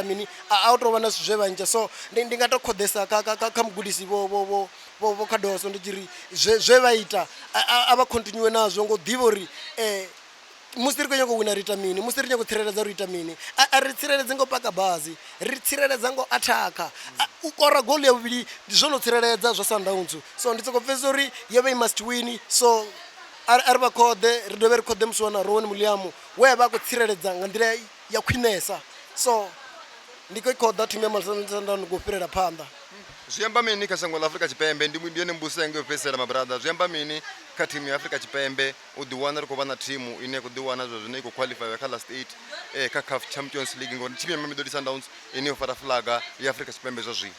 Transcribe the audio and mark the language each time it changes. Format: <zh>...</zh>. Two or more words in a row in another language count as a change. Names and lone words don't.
<ve>mini a u tou vha na zwithu zwe vhanzhe so ndi nga to khoḓesa kha mugudisi vho Khadoso ndi tshiri zwe vha ita a vha continue nazwo ngo ḓivha uri musi ri khou nyanga u wina ri ita mini musi ri nyanga u tsireledza ri ita mini a ri tsireledze ngo paka bazi ri tsireledza ngo athaka u kora goal ya vhuvhili ndi zwo no tsireledza zwa Sundowns so ndi sokou pfhesesa uri yo vha i</ve> <en>must win</en> <ve>so a ri vha khoḓe ri dovhe ri khoḓe musiwana Rowan Muliamu we vha khou tsireledza nga nḓila ya khwinesa so ndi khou khoḓa thimu ya Sundowns ngo fhirela phanḓa zwi amba mini kha shango ḽa Afrika Tshipembe ndi yone mbuso ya nga yo fhedzisela mabrada zwi amba mini kha thimu ya Afrika Tshipembe u ḓi wana ri khou vha na thimu ine ya khou ḓi wana zwa zwine i khou qualify kha</ve> <en>last 8</en> <ve>kha CAF Champions League ngori thimu ya Mamelodi Sundowns ine yo fara flaga ya Afrika Tshipembe zwa zwino</ve>